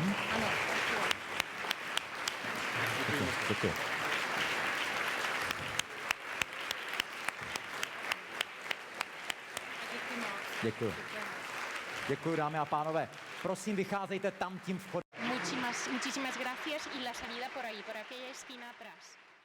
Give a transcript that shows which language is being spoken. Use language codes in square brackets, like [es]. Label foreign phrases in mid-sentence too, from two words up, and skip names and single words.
[cs] Ano. Děkuji. Děkuji. Děkuji, dámy a pánové. Prosím, vycházejte tam tím vchodem. [es] Muchísimas gracias y la salida por ahí, por aquella esquina atrás.